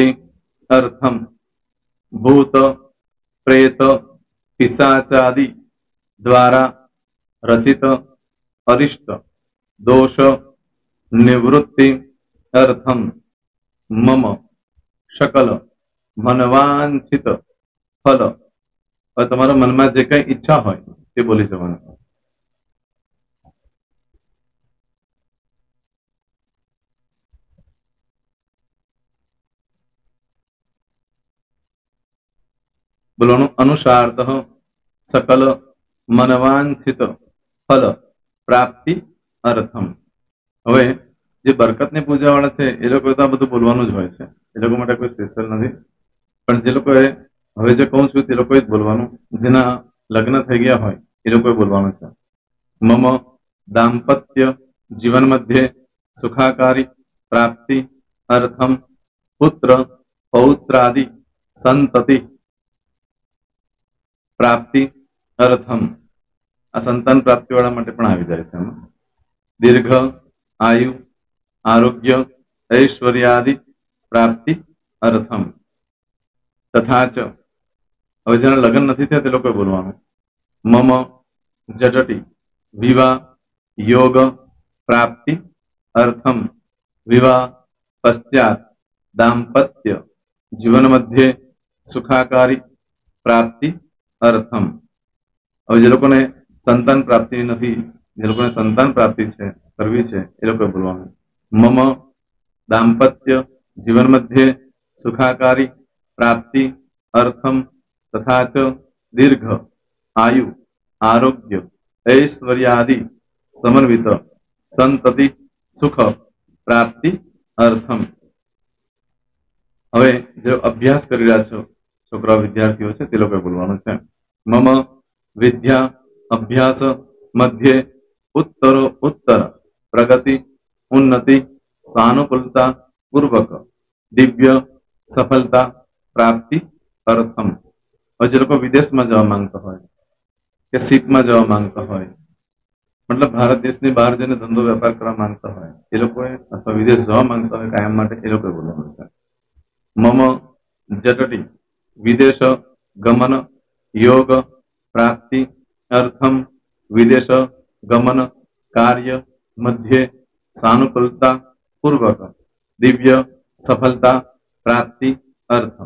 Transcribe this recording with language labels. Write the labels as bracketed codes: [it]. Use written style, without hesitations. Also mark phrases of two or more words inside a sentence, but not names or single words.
[sa] अर्थम भूत प्रेत पिशाचादि द्वारा रचित अरिष्ट दोष निवृत्ति अर्थम मम सकल मनवांछित फल [gu] ઔર તમારા મન મેં જે કઈ ઇચ્છા હો બોલી જવાના। [sa] बोलो अनुसारतः सकल मनवांछित फल प्राप्ति अर्थम। [gu] હવે જે બરકત ને પૂજા વાળા છે એ લોકો તો બધું બોલવાનું જ હોય છે, એ લોકો માટે કોઈ સ્પેશિયલ નથી, પણ જે લોકોએ હવે જે કહું છું તે લોકોએ જ બોલવાનું, જેના લગ્ન થઈ ગયા હોય એ લોકોએ બોલવાનું છે। [sa] મમ દાંપત્ય જીવન મધ્યે સુખાકારી પ્રાપ્તિ અર્થમ પુત્ર પૌત્રાદि સંતતિ प्राप्ति अर्थम [gu] આ સંતાન પ્રાપ્તિ વાળા માટે પણ આવી જાય છે। [sa] दीर्घ आयु आरोग्य ऐश्वर्यादि प्राप्ति अर्थम तथा च [gu] હવે જેના લગ્ન નથી થયા તે લોકોએ બોલવાનું [sa] મમ જટટી વિવાહ योग प्राप्ति अर्थम विवाह पश्चात दाम्पत्य जीवन मध्य सुखाकारी प्राप्ति अर्थम। [gu] હવે જે લોકોને સંતાન પ્રાપ્તિ નથી, જે લોકોને સંતાન પ્રાપ્તિ છે કરવી છે એ લોકોએ બોલવાનું [sa] મમ દાંપત્ય જીવન મધ્યે સુખાકારી प्राप्ति अर्थम तथा च दीर्घ आयु आरोग्य ऐश्वर्यादि समन्वित संतति सुख प्राप्ति अर्थम। [gu] હવે जो अभ्यास કરી રહ્યા છો છોકરા વિદ્યાર્થીઓ છે તે લોકોએ બોલવાનું છે [sa] मम विद्या अभ्यास मध्ये उत्तरो उत्तर प्रगति उन्नति सानुकूलता पूर्वक दिव्य सफलता प्राप्ति अर्थम। [gu] ઔર જો લોગ વિદેશ મેં જવા માંગતા હો કે સીપ મેં જવા માંગતા હો, મતલબ ભારત દેશ ને બહાર જને ધંધો વ્યાપાર કરવા માંગતા હો એ લોગ અથવા વિદેશ જવા માંગતા હો કાયમ માટે એ લોગ બોલવાનું છે [sa] मम जटटी विदेश गमन योग प्राप्ति अर्थम विदेश गमन कार्य मध्य सानुकूलता पूर्वक दिव्य सफलता प्राप्ति अर्थम।